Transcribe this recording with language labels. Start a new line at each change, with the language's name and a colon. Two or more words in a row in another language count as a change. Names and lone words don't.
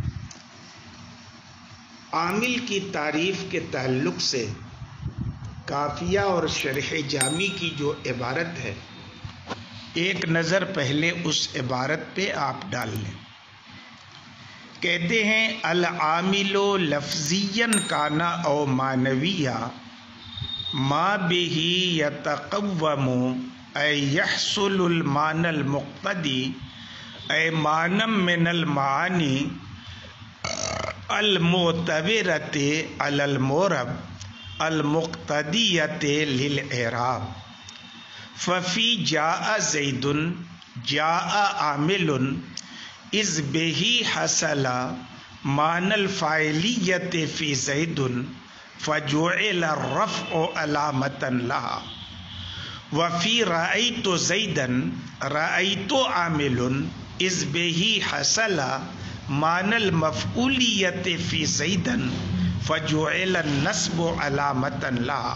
Urdu: عامل کی تعریف کے تعلق سے کافیہ اور شرح جامی کی جو عبارت ہے، ایک نظر پہلے اس عبارت پہ آپ ڈال لیں۔
Arabic: کہتے ہیں العامل لفظیاً کانا او معنویہ ما بہ یتقوم ای یحصل المعنی المقتدی ای معنی من المعانی المعتبرۃ علی المعرب المقتدیۃ للاعراب۔ ففی جاء زید جاء عامل اذ بہ حصل معنی الفاعلیۃ فی زید فجعل الرفع علامۃ لہا۔ وفی رأیت زیدا رأیت عامل اذ بہ حصل معنی المفعولیۃ فی زید فجعل النصب علامۃ لہا۔